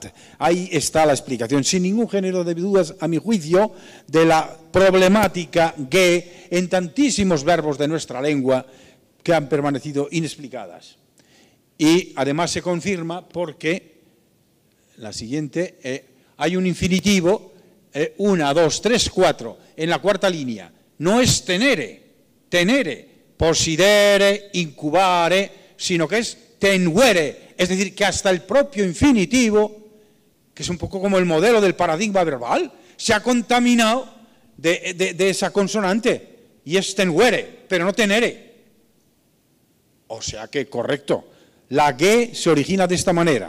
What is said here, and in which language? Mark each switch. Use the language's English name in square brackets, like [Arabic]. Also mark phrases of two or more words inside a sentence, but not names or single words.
[Spanish] Ahí está la explicación, sin ningún género de dudas, a mi juicio, de la problemática ge en tantísimos verbos de nuestra lengua que han permanecido inexplicadas. Y además se confirma porque, la siguiente, hay un infinitivo, 1, 2, 3, 4, en la cuarta línea. No es tenere, posidere, incubare, sino que es tenuere, es decir, que hasta el propio infinitivo, que es un poco como el modelo del paradigma verbal, se ha contaminado de esa consonante, y es tenuere, pero no tenere. O sea que, correcto, la ge se origina de esta manera.